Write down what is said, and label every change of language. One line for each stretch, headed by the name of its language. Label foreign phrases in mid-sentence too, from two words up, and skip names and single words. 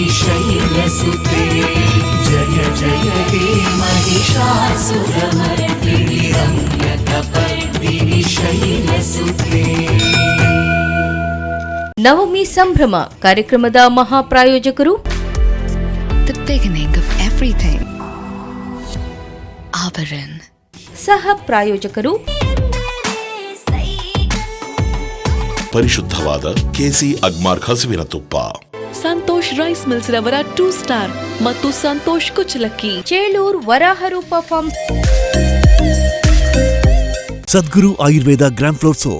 Sanskrit: शैलसुते जय जय हे महिषासुरमर्दिनि रम्यकपर्दिनि शैलसुते.
Kannada: ನವಮಿ ಸಂಭ್ರಮ ಕಾರ್ಯಕ್ರಮದ ಮಹಾಪ್ರಾಯೋಜಕರು
English: The beginning of everything. Abaran.
Kannada: ಸಹ ಪ್ರಾಯೋಜಕರು ಪರಿಶುದ್ಧವಾದ ಕೆಸಿ ಅಗ್ಮಾರ್ಕ್ ಹಸುವಿನ ತುಪ್ಪ. ಸಂತೋಷ್ ರೈಸ್ ಮಿಲ್ಸ್ ರವರ 2 ಸ್ಟಾರ್ ಮತ್ತು ಸಂತೋಷ್ ಕುಚ್ಚಲಕ್ಕಿ. ಚೇಳೂರ್ ವರಾಹರೂಪ ಫಾರ್ಮ್ಸ್. ಸದ್ಗುರು ಆಯುರ್ವೇದ ಗ್ರಾಮ್ ಫ್ಲೋರ್ ಸೋಪ್.